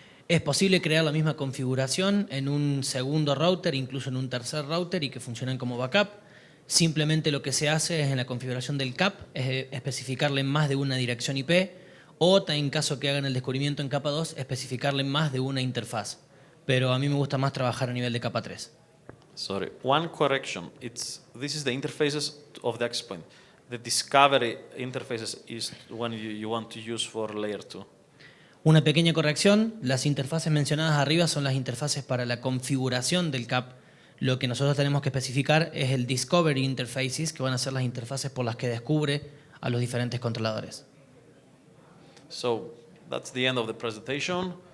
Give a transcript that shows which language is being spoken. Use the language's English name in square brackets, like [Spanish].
[Spanish] Es posible crear la misma configuración en un segundo router, incluso en un tercer router y que funcionen como backup. Simplemente lo que se hace es en la configuración del CAP, es especificarle más de una dirección IP o en caso que hagan el descubrimiento en capa 2, especificarle más de una interfaz. Pero a mí me gusta más trabajar a nivel de capa 3. [English] Sorry, one correction. This is the interfaces of the access point. The discovery interfaces is when you want to use for layer 2. [Spanish] Una pequeña corrección, las interfaces mencionadas arriba son las interfaces para la configuración del CAP. Lo que nosotros tenemos que especificar es el Discovery Interfaces, que van a ser las interfaces por las que descubre a los diferentes controladores. [English] So that's the end of the presentation.